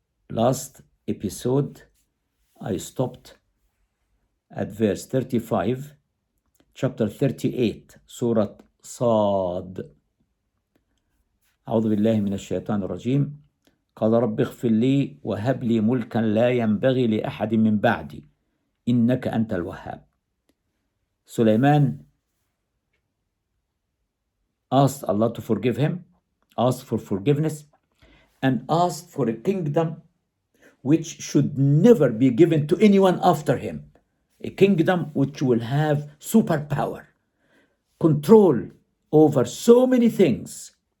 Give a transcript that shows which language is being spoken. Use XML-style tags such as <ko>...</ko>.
<en>Last episode I stopped at verse 35, chapter 38, Surah Sad.</en> <ar>أعوذ بالله من الشيطان الرجيم. قال رب اغفر لي وهب لي ملكا لا ينبغي لأحد من بعدي إنك أنت الوهاب.</ar> <en>Soleman asked Allah to forgive him, asked for forgiveness, and asked for a kingdom which should never be given to anyone after him. A kingdom which will have superpower, control over so many things.</en>